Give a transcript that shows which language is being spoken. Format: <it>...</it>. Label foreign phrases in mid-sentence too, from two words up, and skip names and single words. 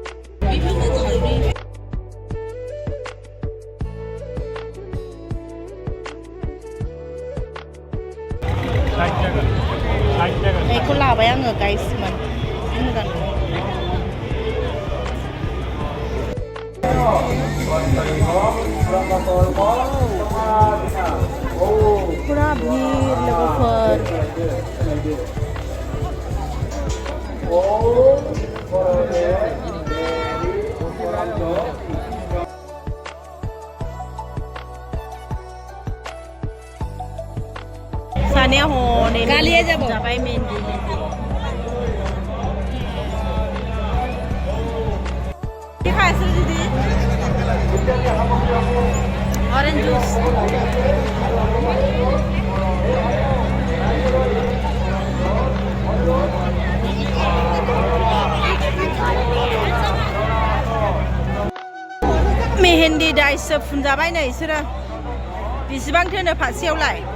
<brx>बेखौ लाबाय आङो गाइसमोन मोजां</brx> <hi>पूरा भीड़</hi> <brx>लोगोफोर सानिया हनै गालिया जाबाय मेहंदी</brx> <hi>क्या है दीदी</hi> <en>orange juice</en> <brx>मेहेन्दी दाइसो फुनजाबाय नै इसोरो बेसेबां थोनो फासेयावलाय</brx>